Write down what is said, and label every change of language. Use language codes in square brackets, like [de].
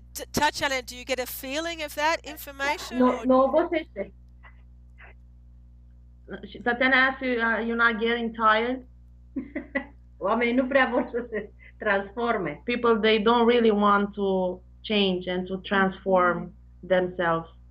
[en] Tatiana, do you get a feeling of that information? [ro] Nu obosește. [en] Tatiana asked you, you're not getting tired? [ro] Oamenii nu prea vor să se transforme. [en] People, they don't really want to change and to transform themselves.